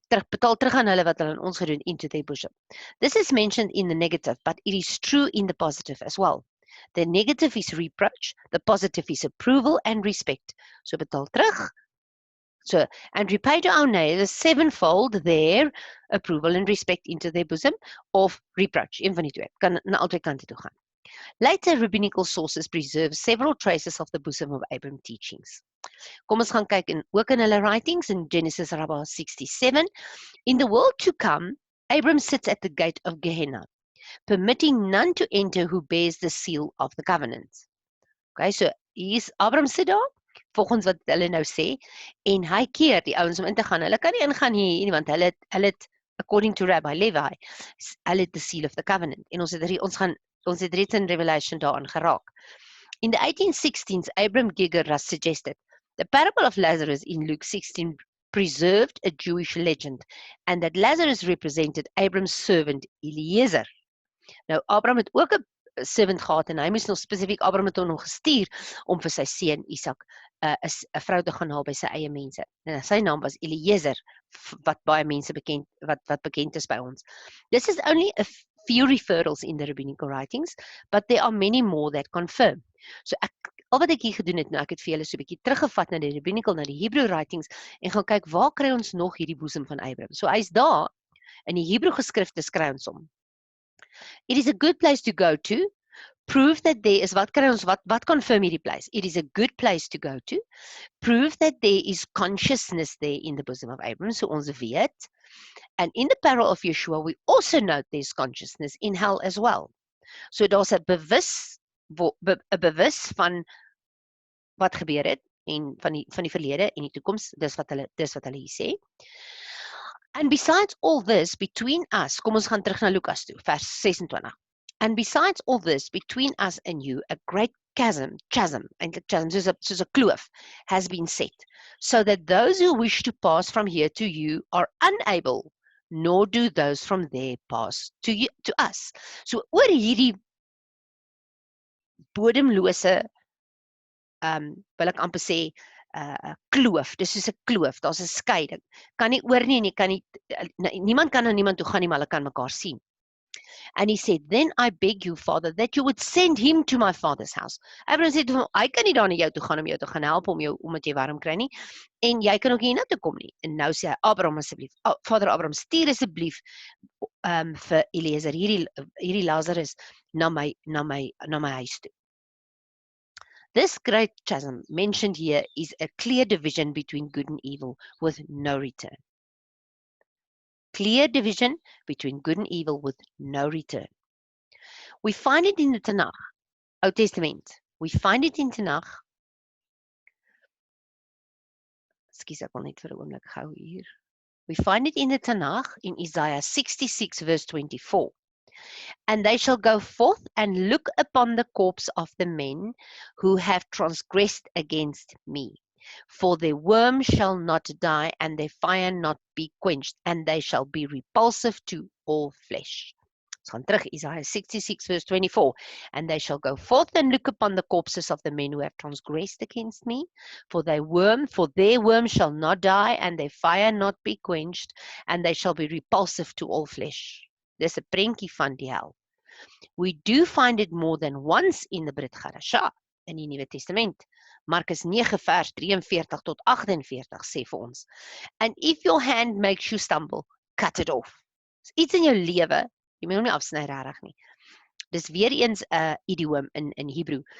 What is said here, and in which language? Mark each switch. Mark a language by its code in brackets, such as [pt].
[af] Betaal terug aan hulle wat hulle aan ons gedoen [en] into their bosom. This is mentioned in the negative, but it is true in the positive as well. The negative is reproach, the positive is approval and respect. [af] So betaal terug, [en] So, and repay to our neighbours sevenfold their approval and respect into their bosom of reproach. [af] Een van die twee, kan na albei kante toe gaan. [en] Later rabbinical sources preserve several traces of the bosom of Abraham teachings. [af] Kom ons gaan kyk ook in hulle writings in Genesis 67. [en] In the world to come, Abram sits at the gate of Gehenna, permitting none to enter who bears the seal of the covenant. [af] Okay, so hier's Abram sit daar, volgens wat hulle nou sê, en hy keer die ouens om in te gaan. Hulle kan nie ingaan hier nie, want hulle het [en] according to Rabbi Levi, [af] hulle het [en] the seal of the covenant. [af] En ons het reeds in Revelation daaraan geraak. [en] In the 1816s, Abram Gigeras suggested the parable of Lazarus in Luke 16 preserved a Jewish legend, and that Lazarus represented Abram's servant Eliezer. [af] Nou, Abraham het ook 'n servant gehad, en hy moes nog spesifiek, Abraham het hom nog gestuur om vir sy seun Isak 'n vrou te gaan haal by sy eie mense. En sy naam was Eliezer, wat baie mense bekend, wat bekend is by ons. [en] This is only a few referrals in the rabbinical writings, but there are many more that confirm. [af] So al wat ek hier gedoen het, nou ek het vir julle so 'n bietjie teruggevat na die rabbinical, na die Hebrew writings, en gaan kyk, waar kry ons nog hierdie boesem van Abraham? So hy's daar, in die Hebrew geskrifte skry ons hom. [en] It is a good place to go to, prove that there is, [af] wat kry ons, wat confirm hierdie place? [en] It is a good place to go to, prove that there is consciousness there in the bosom of Abraham, [af] so ons weet, [en] and in the parable of Yeshua, we also note there's consciousness in hell as well. [af] So daar's 'n bewus van wat gebeur het, en van die verlede en die toekoms, dis wat hulle hier sê. [en] And besides all this, between us, [af] kom ons gaan terug na Lukas toe, vers 26. [en] And besides all this, between us and you, a great chasm, [af] eintlik chasm, soos 'n kloof, [en] has been set, so that those who wish to pass from here to you are unable, nor do those from there pass to us. [af] So oor hierdie bodemlose, wil ek amper sê, kloof, dis soos 'n kloof, daar's 'n skeiding. Kan nie oor nie, en jy kan nie, niemand kan na niemand toe gaan nie, maar hulle kan mekaar sien. [en] And he said, then I beg you, Father, that you would send him to my father's house. [af] Abraham sê vir hom, hy kan nie daar na jou toe gaan om jou te gaan help, omdat jy warm kry nie, en jy kan ook nie na toe kom nie. En nou sê hy, Abraham asseblief, Vader Abraham, stuur asseblief vir Eliezer, hierdie Lazarus na my huis toe. [en] This great chasm mentioned here is a clear division between good and evil with no return. Clear division between good and evil with no return. We find it in the Tanakh, Oud Testament. We find it in Tanakh. [af] Ekskuus, ek wil net vir 'n oomblik gou hier. [en] We find it in the Tanakh in Isaiah 66 verse 24. And they shall go forth and look upon the corpse of the men who have transgressed against me. For their worm shall not die, and their fire not be quenched, and they shall be repulsive to all flesh. [af] Ons gaan terug, [en] Isaiah 66 verse 24. And they shall go forth and look upon the corpses of the men who have transgressed against me. For their worm shall not die, and their fire not be quenched, and they shall be repulsive to all flesh. [af] Dis 'n prentjie van die hel. [en] We do find it more than once in the Brit Hadashah, [af] in die Nuwe Testament. Markus 9 vers 43 tot 48 sê vir ons, [en] and if your hand makes you stumble, cut it off. [af] Iets in jou lewe, jy moet hom nie afsny regtig nie. Dis weer eens 'n idiom in Hebrew.